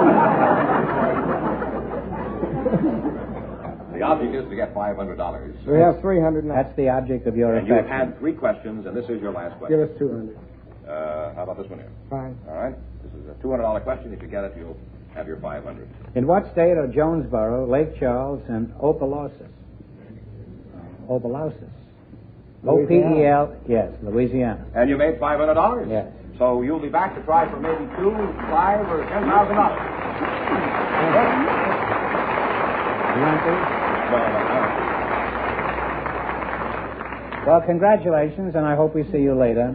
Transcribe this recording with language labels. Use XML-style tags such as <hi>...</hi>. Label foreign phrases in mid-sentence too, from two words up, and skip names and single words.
<en>The object is to get $500. We have 300 now. That's the object of your And affection. you've had 3 questions, and this is your last question. Give us 200. How about this one here? Fine. All right. This is a $200 question. If you get it, you'll have your 500. In what state are Jonesboro, Lake Charles, and Opelousas? Opelousas. O-P-E-L, yes, Louisiana. And you made $500? Yes. So you'll be back to try for maybe $2, $5, or $10,000. You want these? No. Well, congratulations, and I hope we see you later.</en>